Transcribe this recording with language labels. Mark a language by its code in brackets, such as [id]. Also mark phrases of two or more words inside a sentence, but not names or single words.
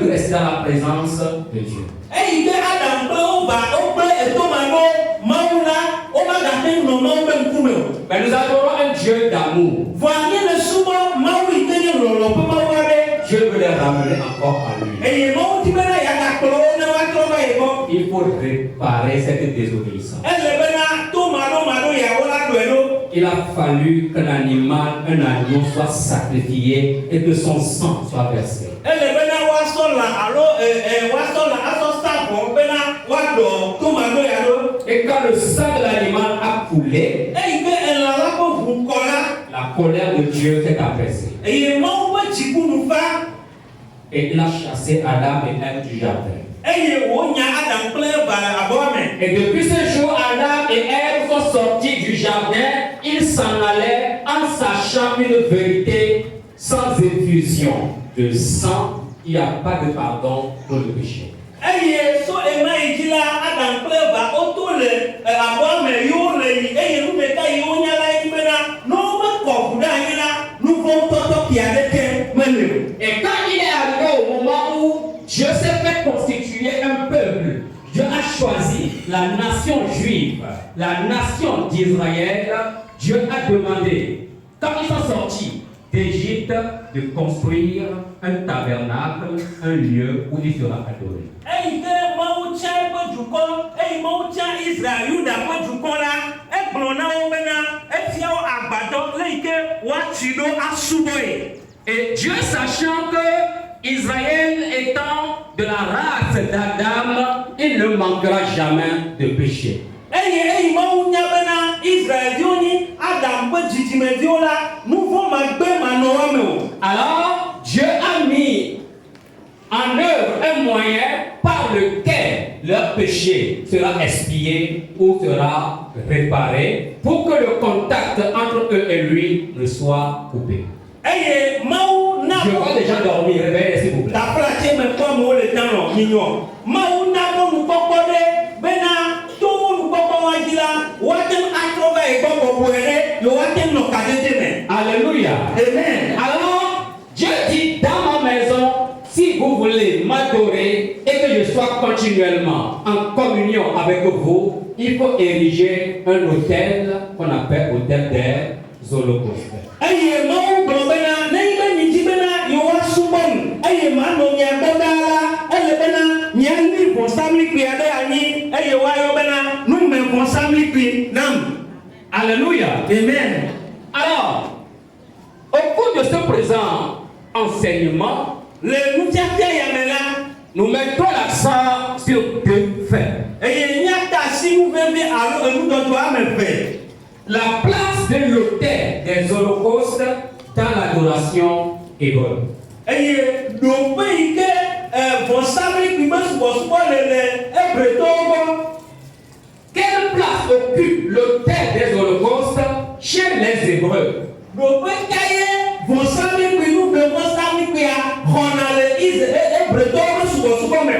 [fr] rester dans la présence de Dieu. [ee] eyi ke Adam kple wova wokple etomano Mawu la womagate nɔ Mawu ƒe ŋkume o. [fr] Mais nous adorons un Dieu d'amour. [ee] Vɔa nye le subɔ Mawu yi ke nye lɔlɔ ƒe Mawu aɖe. [fr] Dieu veut les ramener encore à lui. [ee] Eye Mawu di bena yeagakplɔ wo ne woatrɔ va yi gbɔ. [fr] Il faut réparer cette désobéissance. [ee] Ele bena to maɖo yawo la ɖɔe ɖo. [fr] Il a fallu qu'un animal, un agneau soit sacrifié et que son sang soit versé. [ee] Ele bena woasɔ lã alo woasɔ lã asɔ sa vɔ bena woaɖɔ to maɖo ya ɖo. [fr] Et quand le sang de l'animal a coulé, [ee] Eyi ke elã la ƒe ʋu kɔ la. [fr] la colère de Dieu s'est apaisée. [ee] Eye Mawu ƒe tsikunu va. [fr] Et il a chassé Adam et Ève du jardin. [ee] Eye wonya Adam kple Eva le abɔa me. [fr] Et depuis ce jour, Adam et Ève sont sortis du jardin. Ils s'en allaient en sachant une vérité sans effusion de sang. Il n'y a pas de pardon pour le péché. [ee] Eye so ema yi dzi la Adam kple Eva woto le abɔa me yi wo le yi eye nu ɖeka yi wonya la yi bena ne womekɔ ʋu ɖe anyi la nu vɔ̃ tɔtɔ ƒi aɖeke mele o. [fr] Et quand il est arrivé au moment où Dieu s'est fait constituer un peuple, Dieu a choisi la nation juive, la nation d'Israël. Dieu a demandé, quand ils sont sortis d'Égypte, de construire un tabernacle, un lieu où il sera adoré. [ee] Eyi ke Mawu tia eƒe dukɔ eye Mawu tia Israel Yuda ƒe dukɔ la egblɔ na wo bena efia wo agbadɔ le yi ke woatsi ɖo asubɔe. [fr] Et Dieu, sachant que Israël étant de la race d'Adam, il ne manquera jamais de péché. [ee] Eyi Mawu nya bena Israelviwo nyi Adam ƒe dzidzimeviwo la nu vɔ̃ magbe manɔ wa me o. [fr] Alors, Dieu a mis en œuvre un moyen par lequel leur péché sera expié ou sera réparé pour que le contact entre eux et lui ne soit coupé. [ee] Eye Mawu na [fr] Je vois des gens dormir, réveillez s'il vous plaît. [ee] taflatse me kpɔ amewo le dan lɔ nyinyɔ. Mawu na wo nukpɔkpɔ ɖe bena to wo nukpɔkpɔ wa dzi la woate ŋu atrɔ va yi gbɔ bɔbɔe ɖe yewoate ŋu nɔ kadede me. [fr] Alléluia. Amen. Alors, Dieu dit dans ma maison, si vous voulez m'adorer et que je sois continuellement en communion avec vous, il faut ériger un autel qu'on appelle autel des holocaustes. [ee] Eye Mawu gblɔ bena ne yi be nyidzi bena yewoasubɔ nu eye manɔ mia gbɔ ɖaa la ele bena miali vɔsamlikpui aɖe anyi eye woayɔ bena numevɔsamlikpui nam. [fr] Alléluia. Amen. Alors, au cours de ce présent enseignement, [ee] Le nufiafia ya me la [fr] nous mettons l'accent sur deux faits. [ee] eye nyata si nu veve alo enudɔdɔ ame eve. [fr] La place de l'autel des holocaustes dans l'adoration hébreu. [ee] Eye ɖoƒe yi ke vɔsamlikpui be subɔsubɔ le Hebretɔwo gbɔ. [fr] Quelle place occupe l'autel des holocaustes chez les Hébreux? [ee] Ɖoƒe ka ye vɔsamlikpui nuvevɔsamlikpuia xɔna le Hebretɔwo be subɔsubɔ me.